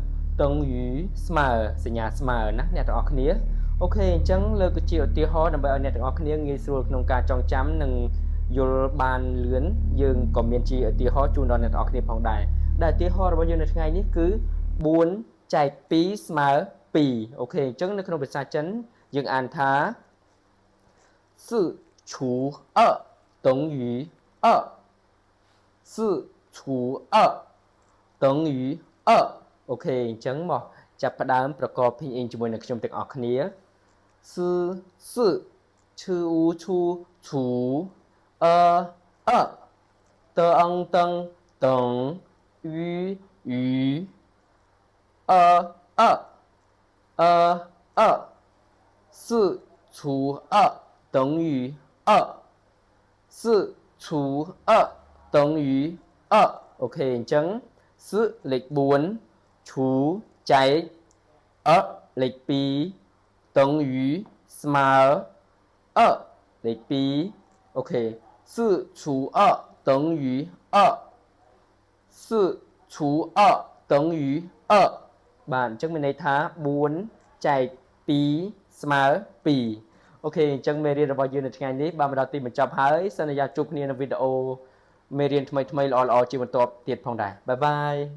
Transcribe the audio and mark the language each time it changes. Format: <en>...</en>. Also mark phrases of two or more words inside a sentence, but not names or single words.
<km>សញ្ញាស្មើណាអ្នកទាំងអស់គ្នាអូខេអញ្ចឹងលើកជាឧទាហរណ៍ដើម្បីឲ្យអ្នកទាំងអស់គ្នាងាយស្រួលក្នុងការចងចាំនិងយល់បានលឿនយើងក៏មានជាឧទាហរណ៍ជូនដល់អ្នកទាំងអស់គ្នាផងដែរដែលឧទាហរណ៍របស់យើងនៅថ្ងៃនេះគឺ4ចែក2ស្មើ2អូខេអញ្ចឹងនៅក្នុងភាសាចិនយើងអានថា</km> <zh>4 除2等于2 4除2等于2</zh> <km>អូខេអញ្ចឹងមកចាប់ផ្ដើមប្រកប拼音ជាមួយនឹងខ្ញុំទាំងអស់គ្នា4ឈឺអ៊ូឈូឈូ</km> <zh>តឹងតឹងយ4 除2等于 2 4除2等于2</zh> <km>អូខេអញ្ចឹង4លេខ4ឈូចែកលេខ 2等于ស្មើលេខ2អូខេ</km> <zh>4 除2等于2 4除2等于2</zh> <km>បាទអញ្ចឹងមានន័យថា4ចែក2ស្មើ2អូខេអញ្ចឹងមេរៀនរបស់យើងនៅថ្ងៃនេះបានមកដល់ទីបញ្ចប់ហើយសន្យាជួបគ្នានៅវីដេអូមេរៀនថ្មីៗល្អៗជាបន្តទៀតផងដែរបាយបាយ</km>